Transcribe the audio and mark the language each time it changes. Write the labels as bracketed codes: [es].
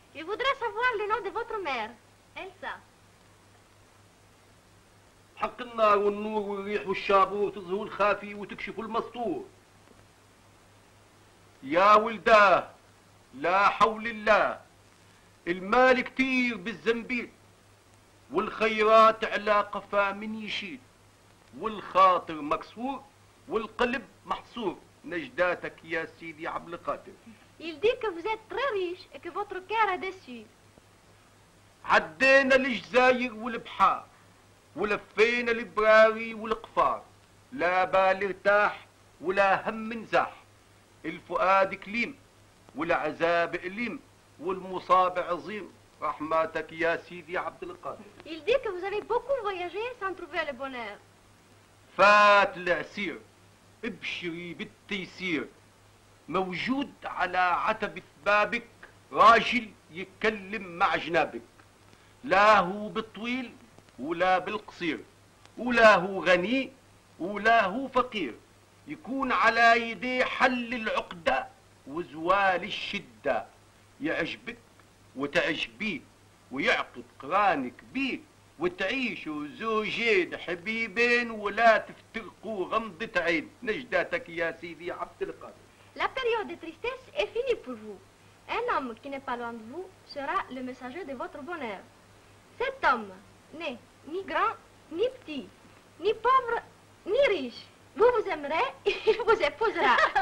[fr] Je voudrais savoir le nom de votre mère. Elsa. [ar] حق النار والنور والريح والشابور تظهر الخافي وتكشف المستور. يا ولداه لا حول الله، المال كتير بالزنبيل، والخيرات على قفا من يشيل، والخاطر مكسور والقلب محصور. نجداتك يا سيدي عبد القادر. [fr] Il dit que vous êtes très riche et que votre cœur est déçu. [ar] عدينا الجزاير والبحار ولفينا البراري والقفار، لا بال ارتاح ولا هم نزاح، الفؤاد كليم والعذاب أليم والمصاب عظيم. رحماتك يا سيدي عبد القادر. [fr] Il dit que vous avez beaucoup voyagé sans trouver le bonheur. [ar] فات العسير، ابشري بالتيسير، موجود على عتبة بابك راجل يتكلم مع جنابك، لا هو بالطويل ولا بالقصير، ولا هو غني ولا هو فقير، يكون على يديه حل العقدة وزوال الشدة يعجبك وتعجبيه ويعقد قرانك بيه وتعيشوا زوجين حبيبين ولا تفترقوا غمضة عين. نجداتك يا سيدي عبد القادر. [fr] La période de tristesse est finie pour vous. Un homme qui n'est pas loin de vous sera le messager de votre bonheur. Cet homme n'est ni grand, ni petit, ni pauvre, ni riche. Vous vous aimerez, il vous épousera.